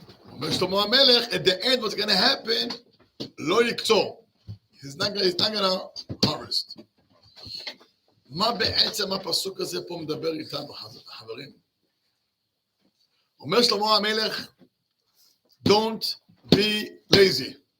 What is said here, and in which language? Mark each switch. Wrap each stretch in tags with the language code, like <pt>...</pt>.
<en>אומר שלמה המלך, at the end, what's going to happen? לא יקצור. He's not going to harvest.</en> <he>מה בעצם הפסוק הזה פה מדבר איתנו, חברים? אומר שלמה המלך, don't be lazy.</he>